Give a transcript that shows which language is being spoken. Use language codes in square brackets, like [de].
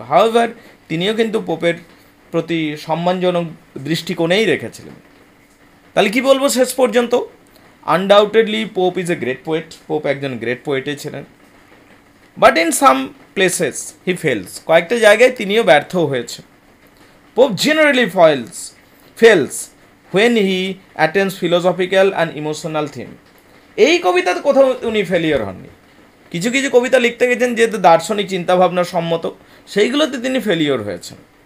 [bn] However, তিনিও কিন্তু পোপের প্রতি সম্মানজনক দৃষ্টিকোণেই রেখেছিলেন। তাহলে কি বলবো শেষ পর্যন্ত? [en] Undoubtedly Pope is a great poet. [bn] Pope একজন গ্রেট পোয়েটই ছিলেন, [en] But in some places he fails. [bn] কয়েকটা জায়গায় তিনিও ব্যর্থ হয়েছে। [en] Pope generally fails when he attends philosophical and emotional theme. [bn] এই কবিতাতে কোথাও উনি ফেলিয়ার হননি। কিছু কিছু কবিতা লিখতে গেছেন যেহেতু দার্শনিক চিন্তাভাবনা সম্মত, সেইগুলোতে তিনি ফেলিওর হয়েছেন।